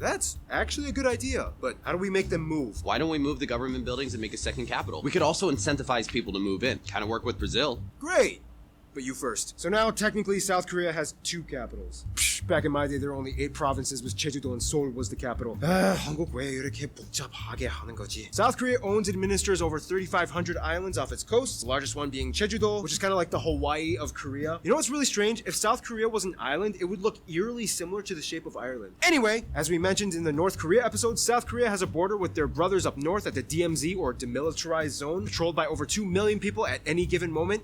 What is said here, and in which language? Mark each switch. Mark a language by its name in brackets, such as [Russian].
[English] That's actually a good idea, but how do we make them move? Why don't we move the government buildings and make a second capital? We could also incentivize people to move in. Kind of work with Brazil. Great! But you first. So now, technically, South Korea has 2 capitals. Psh, Back in my day, there were only 8 provinces, with Jeju-do and Seoul was the capital. [Korean] 한국 왜 이렇게 복잡하게 하는 거지? [English] South Korea owns and administers over 3,500 islands off its coast, the largest one being Jeju-do, which is kind of like the Hawaii of Korea. You know what's really strange? If South Korea was an island, it would look eerily similar to the shape of Ireland. Anyway, as we mentioned in the North Korea episode, South Korea has a border with their brothers up north at the DMZ, or Demilitarized Zone, patrolled by over 2 million people at any given moment.